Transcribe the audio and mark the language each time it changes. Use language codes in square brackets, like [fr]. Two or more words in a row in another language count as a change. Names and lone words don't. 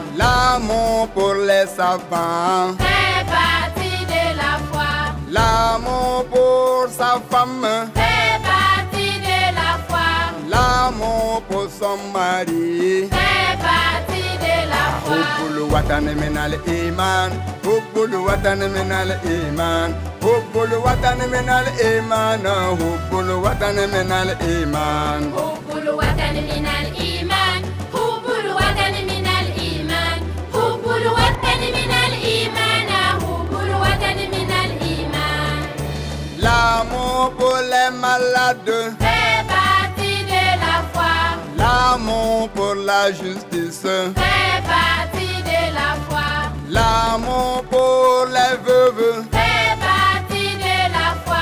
[fr] L'amour pour les savants fait partie de la foi. L'amour pour sa femme fait partie de la foi. L'amour L'amour pour son mari fait partie de la foi. [ar] حب الوطن من الإيمان. حب الوطن من الإيمان. حب الوطن من الإيمان. حب الوطن من الإيمان. حب الوطن من الإيمان. حب الوطن من الإيمان. حب الوطن من الإيمان. حب الوطن من الإيمان. [fr] L'amour pour les malades fait partie de la foi. L'amour pour la justice fait partie de la foi. L'amour pour les veuves fait partie de la foi.